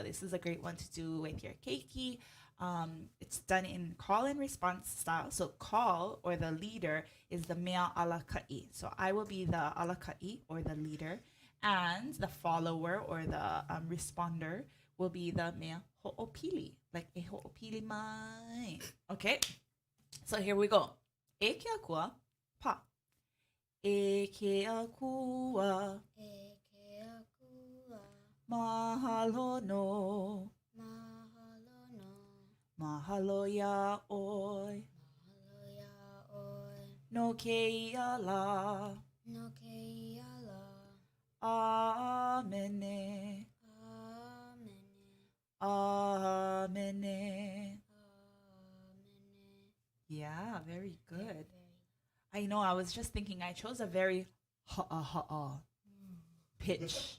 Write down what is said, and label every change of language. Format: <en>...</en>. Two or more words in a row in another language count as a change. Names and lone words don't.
<en>This is a great one to do with your keiki. It's done in call and response style. So call, or the leader, is the</en> <haw>mea alakai.</haw> <en>So I will be the alakai, or the leader, and the follower, or the responder, will be the</en> <haw>mea ho'opili,</haw> <en>like</en> <haw>e ho'opili mai.</haw> <en>Okay, so here we go.</en> <haw>E ke akua, pa. E ke akua, mahalo no, mahalo ya oi, no ke ia la, amene, amene.</haw> <en>Yeah, very good. I know, I was just thinking I chose a very ha'a pitch.</en>